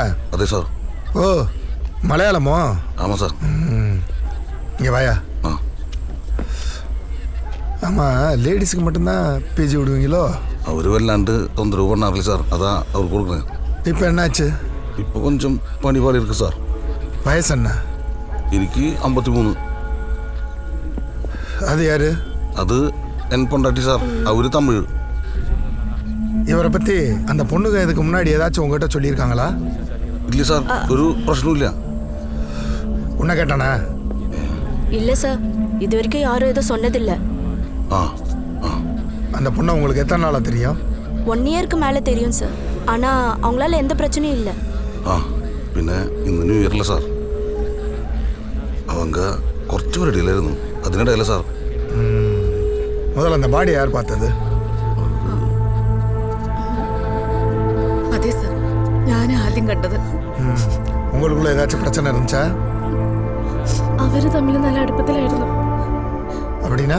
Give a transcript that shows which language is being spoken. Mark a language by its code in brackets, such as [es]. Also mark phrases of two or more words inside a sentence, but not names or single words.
[ta] அதே சார். ஓ மலையாளமோ? ஆமாம் சார். இங்கே வாயா. ஆ ஆமாம், லேடிஸுக்கு மட்டும்தான் பிஜி விடுவீங்களோ? [ml] അവർ വല്ലാണ്ട് തൊന്തരവ് [ta] பண்ணார்ல சார், அதான் அவர் கொடுக்குறேன். இப்போ என்னாச்சு? இப்போ கொஞ்சம் பணிபாடு இருக்குது சார். வயசு என்ன? [ml] എനിക്ക് 53. [ta] அது யாரு? அது என் பொண்டாட்டி சார், அவர் தமிழ். இவரை பற்றி அந்த பொண்ணுங்க இதுக்கு முன்னாடி ஏதாச்சும் உங்ககிட்ட சொல்லியிருக்காங்களா? இல்லை சார், ஒரு பிரச்சனையும் இல்லை. உன்னை கேட்டானா? இல்லை சார், இது வரைக்கும் யாரும் எதுவும் சொன்னதில்லை. ஆ ஆ அந்த பொண்ணை உங்களுக்கு எத்தனை நாளாக தெரியும்? 1 இயருக்கு மேலே தெரியும் சார். ஆனால் அவங்களால எந்த பிரச்சனையும் இல்லை. [ml] ആ പിന്നെ ഇന്ന് ന്യൂ ഇയറില്ല സാർ, அவங்க കുറച്ച് പേരടിയിലായിരുന്നു, അതിനിടയില്ല സാർ. [ta] முதல்ல அந்த பாடி யார் பார்த்தது? [ml] അതെ സർ, ഞാൻ ആദ്യം കണ്ടത്. [ta] உங்களுக்குள்ள ஏதாச்சும் பிரச்சனை இருந்துச்சா? [ml] അവര് തമ്മിൽ നല്ല അടുപ്പത്തിലായിരുന്നു. [ta] அப்படின்னா?